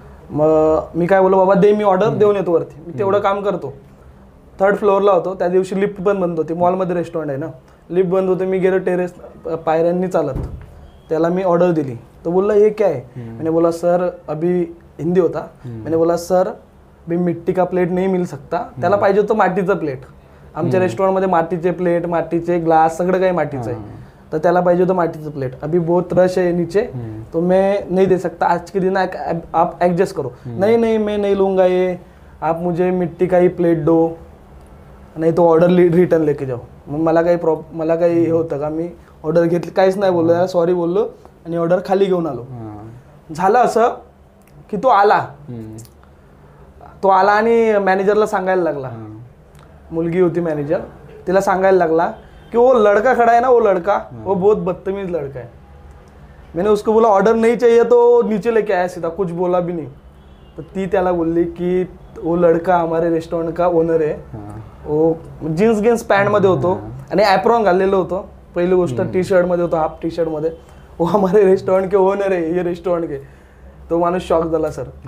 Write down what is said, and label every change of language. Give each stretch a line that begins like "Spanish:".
Marathi: मग मी काय बोललो, बाबा दे, मी ऑर्डर देऊन येतो वरती, मी तेवढं काम करतो. 3rd फ्लोअरला होतो. त्या दिवशी लिफ्ट पण बंद होती, मॉलमध्ये रेस्टॉरंट आहे ना, लिफ्ट बंद होते. मी गेलो टेरेस पायऱ्यांनी चालत. त्याला मी ऑर्डर दिली. तो बोलला
Hindi: ये क्या है. मैंने बोला सर, अभी हिंदी होता. मैंने बोला सर अभी मिट्टी का प्लेट नहीं मिल सकता.
Marathi: त्याला पाहिजे होतं मातीचं प्लेट. आमच्या रेस्टॉरंटमध्ये मातीचे प्लेट, मातीचे ग्लास, सगळं काही मातीचं आहे. तो त्याला पाहिजे होतं माटीचं प्लेट.
Hindi: अभी बहुत रश है नीचे, तो मैं नहीं दे सकता, आज के दिन आप एडजस्ट करो. नहीं मैं नहीं लूँगा ये, आप मुझे मिट्टी का ही प्लेट दो,
Marathi: नाही तो
Hindi: ऑर्डर रिटर्न लेके जाओ.
Marathi: मग मला काही हे होतं का, मी ऑर्डर घेतली, काहीच नाही बोललो, त्याला सॉरी बोललो आणि ऑर्डर खाली घेऊन आलो. झालं असं की तो आला आणि मॅनेजरला सांगायला लागला. मुलगी होती मॅनेजर, तिला सांगायला लागला कि
Hindi: वो लड़का खड़ा है ना, वो लड़का वो बहुत बदतमीज लड़का है. मैंने उसको बोला ऑर्डर नहीं चाहिए तो नीचे लेके आया सीधा, कुछ बोला भी नहीं.
Marathi: तर ती त्याला बोलली की
Hindi: वो लड़का हमारे रेस्टॉरंट का ओनर
Marathi: आहे, वो जीन्स गिन्स पॅन्टमध्ये होतो आणि ॲप्रॉन घाललेलं होतं. पहिली गोष्ट टी शर्टमध्ये होतो, हाफ टी शर्टमध्ये.
Hindi: वो हमारे रेस्टॉरंट के ओनर
Marathi: आहे,
Hindi: ये रेस्टॉरंट के.
Marathi: तो माणूस शॉक झाला सर.